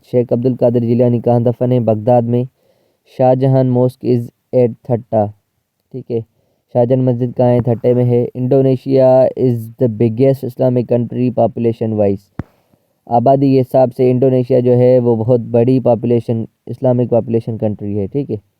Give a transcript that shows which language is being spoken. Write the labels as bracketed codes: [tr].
[ur] شیخ عبد القادر جیلانی کہاں دفن ہے؟ بغداد میں. [en] Shah Jahan mosque is at Thatta. [ur] ٹھیک ہے، شاہ جہان مسجد کہاں ہے؟ تھٹے میں ہے. [en] Indonesia is the biggest Islamic country population wise. [ur] آبادی کے حساب سے انڈونیشیا جو ہے وہ بہت بڑی اسلامک پاپولیشن کنٹری ہے. ٹھیک ہے.